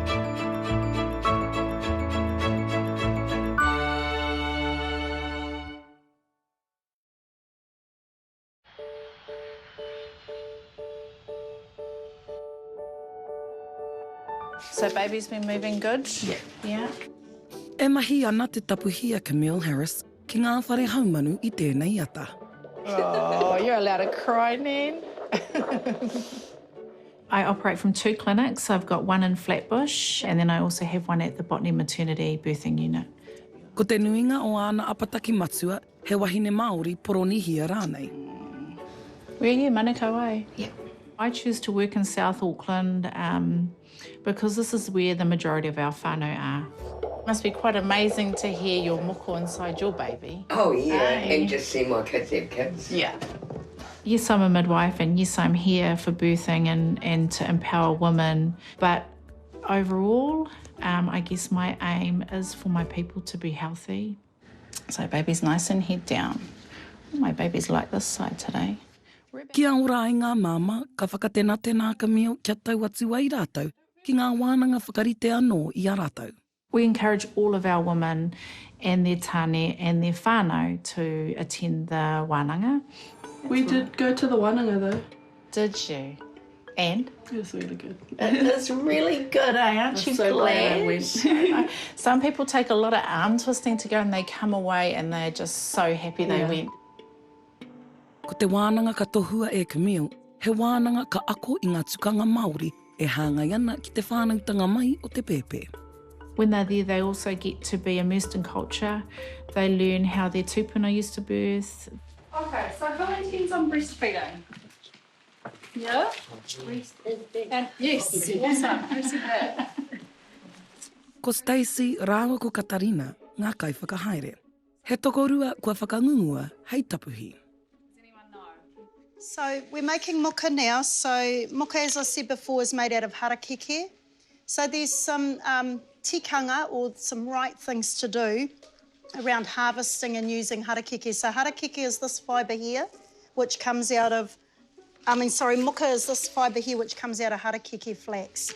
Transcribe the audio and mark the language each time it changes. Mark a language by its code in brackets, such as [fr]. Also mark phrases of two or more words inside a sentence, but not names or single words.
[en] So baby's been moving good? Yeah. [mi] E mahi ana te tapuhia Camille Harris ki ngā whare haumanu I tēnei ata. [en] Oh, you're allowed to cry, Nan. I operate from 2 clinics. I've got one in Flatbush and then I also have one at the Botany Maternity Birthing Unit. [mi] Ko te nuinga o ana apataki matua, he wahine Maori poronihia rānei. [en] Where are you, Manukau ai? Yeah. I choose to work in South Auckland because this is where the majority of our whānau are. Must be quite amazing to hear your moko inside your baby. Oh, yeah, Hey. and just see my kids have kids. Yeah. Yes, I'm a midwife, and yes, I'm here for birthing and to empower women. But overall, I guess my aim is for my people to be healthy. So baby's nice and head down. My baby's like this side today. [mi] Kia ora ai ngā māma, ka whakatenatena Camille kia tau atu ai rātou, ki ngā wānanga whakarite anō i a rātou. [en] We encourage all of our women and their tāne and their whānau to attend the wānanga. We did go to the wānanga though. Did you? And? It was really good. It is really good, aren't you so glad I glad? went. Some people take a lot of arm twisting to go and they come away and they're just so happy they went. [mi] Ko te wānanga ka tohua e Camille, he wānanga ka ako i ngā tukanga Maori e hāngai ana ki te whānautanga mai o te pēpē. [en] When they're there, they also get to be immersed in culture. They learn how their tupuna used to birth. Okay, so who intends on breastfeeding? Yeah? And yes, awesome. Who said that? [mi] Ko Stacey, rāua ko Katarina, ngā kai whakahaere. He tokorua kua whakangungua hei tapuhi. [en] So we're making muka now. So muka, as I said before, is made out of harakeke. So there's some tikanga or some right things to do around harvesting and using harakeke. So harakeke is this fibre here, which comes out of, muka is this fibre here, which comes out of harakeke flax.